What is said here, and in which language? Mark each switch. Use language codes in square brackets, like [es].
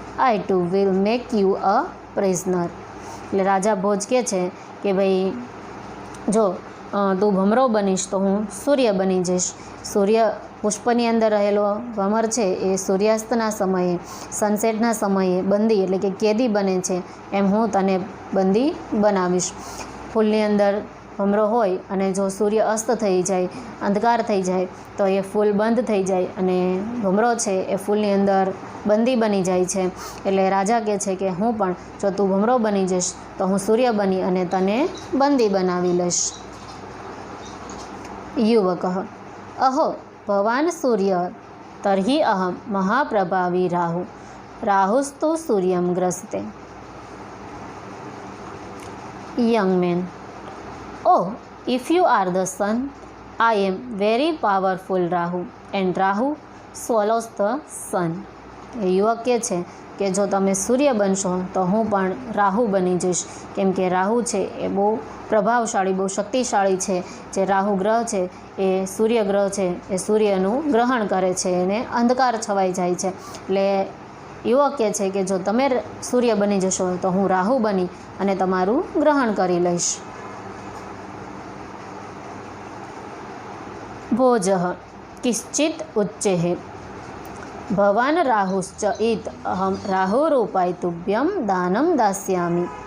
[en] I too will make you a prisoner. [gu] એટલે રાજા ભોજ કહે છે કે ભાઈ જો તું ભમરો બનીશ તો હું સૂર્ય બની જઈશ. સૂર્ય પુષ્પની અંદર રહેલો ભમર છે એ સૂર્યાસ્તના સમયે સનસેટના સમયે બંદી એટલે કે કેદી બને છે એમ હું તને બંદી બનાવીશ. ફૂલની અંદર ભમરો હોય અને જો સૂર્ય અસ્ત થઈ જાય અંધકાર થઈ જાય તો એ ફૂલ બંધ થઈ જાય અને ભમરો છે એ ફૂલની અંદર બંદી બની જાય છે. એટલે રાજા કહે છે કે હું પણ જો તું ભમરો બની જઈશ તો હું સૂર્ય બની અને તને બંદી બનાવી લઈશ. [sa] યુવકઃ અહો ભવાન સૂર્ય તર્હિ અહમ મહાપ્રભાવી રાહુસ્તુ સૂર્યમ ગ્રસ્તે. [en] Young man Oh, if you are the sun, I am very powerful Rahu and Rahu swallows the sun. [gu] એ યુવક કહે છે કે જો તમે સૂર્ય બનશો તો હું પણ રાહુ બની જઈશ. કેમ કે રાહુ છે એ બહુ પ્રભાવશાળી બહુ શક્તિશાળી છે. જે રાહુ ગ્રહ છે એ સૂર્ય ગ્રહ છે એ સૂર્યનું ગ્રહણ કરે છે અને અંધકાર છવાઈ જાય છે. એટલે યુવક કહે છે કે જો તમે સૂર્ય બની જશો તો હું રાહુ બની અને તમારું ગ્રહણ કરી લઈશ. [sa] भोजः किश्चित् उच्चैः भवान् राहुश्च इत अहं राहुरूपाय दानं दास्यामि.